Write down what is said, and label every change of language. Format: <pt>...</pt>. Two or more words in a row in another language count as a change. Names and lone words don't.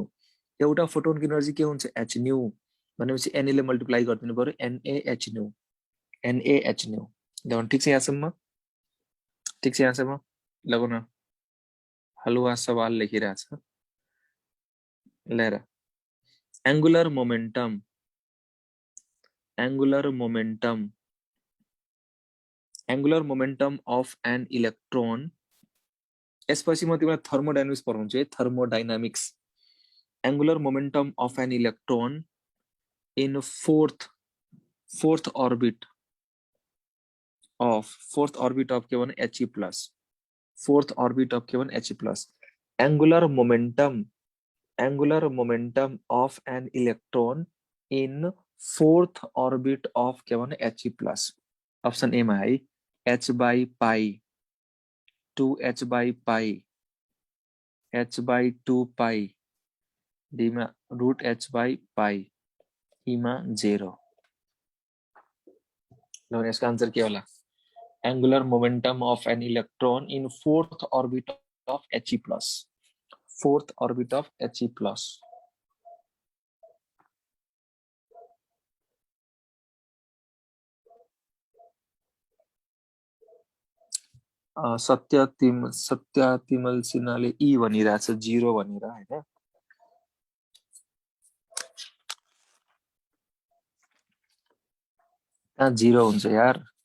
<ne>एउटा फोटोनको इनर्जी के हुन्छ? h न्यू भनेपछि Na ले मल्टिप्लाई गरिदिनु पर्यो। NaH न्यू। NaH न्यू। ल ठीक छ यहाँसम्म? ठीक छ यहाँसम्म? लगौ न। हलुवा सवाल लेखिरहेछ।</ne> <en>लिएर angular momentum, angular momentum, angular momentum of an electron.</en> <ne>यसपछि म तिमीलाई थर्मोडायनामिक्स पढाउँछु है।</ne> <en>thermodynamics. angular momentum of an electron in fourth orbit of</en> <ne>के भने</ne> <en>He plus. fourth orbit of</en> <ne>के भने</ne> <en>He plus. angular momentum of an electron in fourth orbit of</en> <ne>के भने</ne> <en>He plus. option A मा है h by pi 2h by pi h by 2 pi d मा √h by pi e मा 0।</en> <ne>ल यसको आन्सर के होला?</ne> <en>angular momentum of an electron in fourth orbit of He plus. fourth orbit of He plus.</en> <ne>सत्य तिमल सिन्हाले ई भनिरहेछ 0 भनेर हैन। कहाँ 0 हुन्छ यार?</ne>